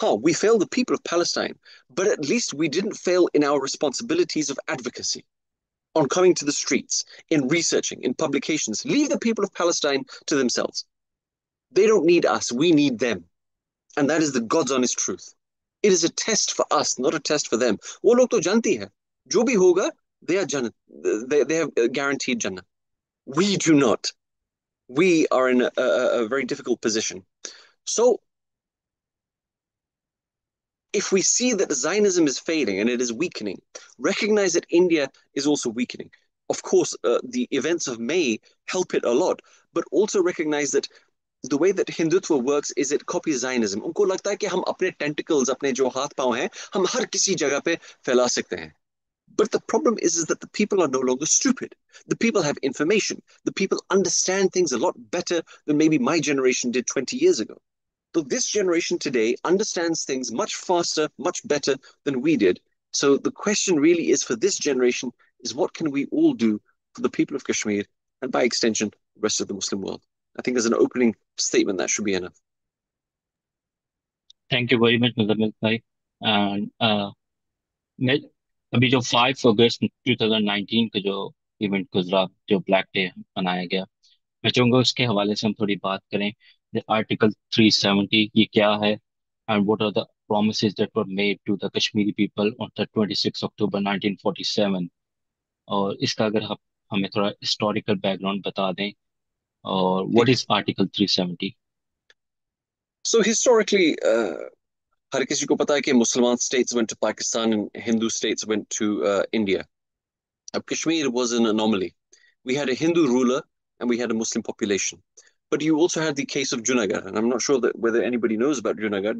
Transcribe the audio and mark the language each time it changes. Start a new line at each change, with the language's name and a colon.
English: We failed the people of Palestine, but at least we didn't fail in our responsibilities of advocacy, on coming to the streets, in researching, in publications. Leave the people of Palestine to themselves. They don't need us, we need them. And that is the God's honest truth. It is a test for us, not a test for them.
Hindi: वो लोग तो जानती है, जो भी होगा,
English: they are Jannah. They have guaranteed Jannah. We do not. We are in a very difficult position. So, if we see that Zionism is failing and it is weakening, recognize that India is also weakening. Of course, the events of May help it a lot, but also recognize that the way that Hindutva works is it copies Zionism.
Hindi: उनको लगता है कि हम अपने tentacles, अपने जो हाथ पांव हैं, हम हर किसी जगह पे फैला सकते हैं.
English: But the problem is that the people are no longer stupid. The people have information. The people understand things a lot better than maybe my generation did 20 years ago. So this generation today understands things much faster, much better than we did. So the question really is for this generation is what can we all do for the people of Kashmir and by extension, the rest of the Muslim world? I think as an opening statement, that should be enough. Thank you very much, Muzammil bhai.
Hindi: And मैं अभी जो 5 अगस्त 2019 का जो event गुजरा, जो black day मनाया गया, मैं चाहूंगा उसके हवाले से हम थोड़ी बात करें. आर्टिकल 370 ये क्या है,
English: and what are the promises that were made to the Kashmiri people on the 26 October 1947.
Hindi: और इसका अगर आप हमें थोड़ा हिस्टोरिकल बैकग्राउंड बता दें, और
English: what is Article 370? So historically,
Hindi: हर किसी को पता है कि
English: Muslim states went to Pakistan and Hindu states went to India. Kashmir was an anomaly. We had a Hindu ruler and we had a Muslim population. But you also had the case of Junagadh, and I'm not sure that whether anybody knows about Junagadh.